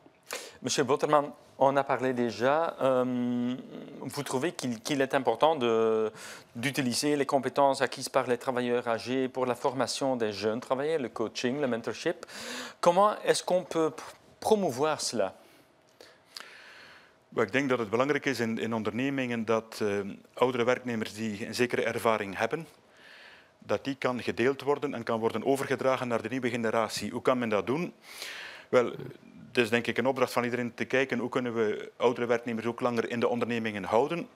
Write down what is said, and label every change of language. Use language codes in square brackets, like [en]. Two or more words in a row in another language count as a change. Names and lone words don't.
[fr] Monsieur Botterman, on a parlé déjà. Vous trouvez qu'il est important d'utiliser les compétences acquises par les travailleurs âgés pour la formation des jeunes travailleurs, le coaching, le mentorship. Comment est-ce qu'on peut promouvoir cela? [nl] Ik denk dat het belangrijk is in ondernemingen dat oudere werknemers die een zekere ervaring hebben, dat die kan gedeeld worden en kan worden overgedragen naar de nieuwe generatie. Hoe kan men dat doen? Wel, het is denk ik een opdracht van iedereen te kijken hoe kunnen we oudere werknemers ook langer in de ondernemingen houden.